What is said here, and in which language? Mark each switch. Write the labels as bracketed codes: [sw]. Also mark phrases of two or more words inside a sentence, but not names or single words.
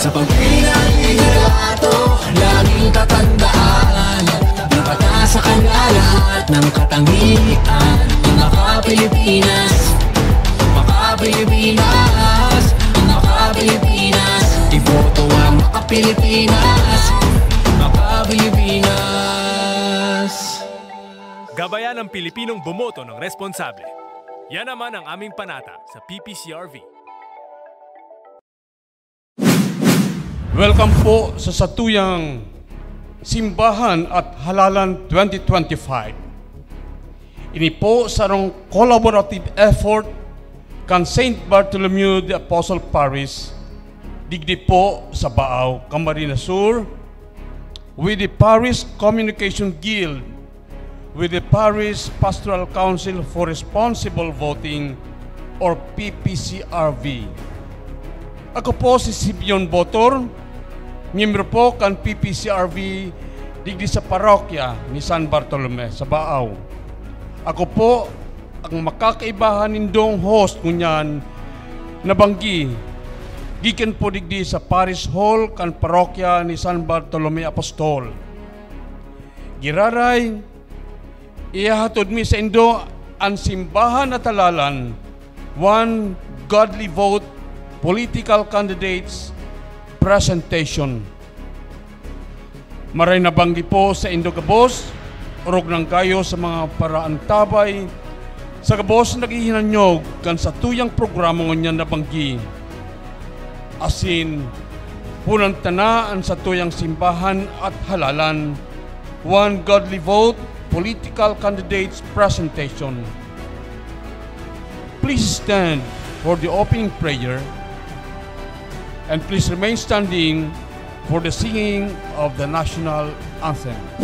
[tl] Sa pagpili ng liderato, laging tatandaan, dapat nasa kanya lahat ng katangian ng Maka-Pilipinas, Maka-Pilipinas, Maka-Pilipinas. Iboto ang Maka-Pilipinas, Maka-Pilipinas. Gabayan ang Pilipinong bumoto ng responsable. Yan naman ang aming panata sa PPCRV. [bik] Welcome po sa Satuyang Simbahan at Halalan 2025. Ini po sarong [en] collaborative effort [bik] kan St. Bartholomew the Apostle Parish, digdi po sa Baaw, Camarines Sur, [en] with the Parish Communication Guild, with the Parish Pastoral Council for Responsible Voting or PPCRV. [bik] Ako po si Sibion Botor, miyembro po kan PPCRV digdi sa parokya ni San Bartolome sa Baaw. Ako po ang makakaibahan nindong host kunyan nabanggi gikan po digdi sa Parish Hall kan parokya ni San Bartolome Apostol. Giraray ihahatod mi sa indo ang simbahan at halalan, [en] one godly vote, political candidates presentation. [bik] Maray nabanggi po sa indo kabos, urog ng kayo sa mga paraan tabay, sa kabos naghihinanyog kan sa tuyang programa ngunyan nabanggi. Asin, punang tanaan sa tuyang simbahan at halalan, [en] one godly vote, political candidates presentation. Please stand for the opening prayer and please remain standing for the singing of the national anthem.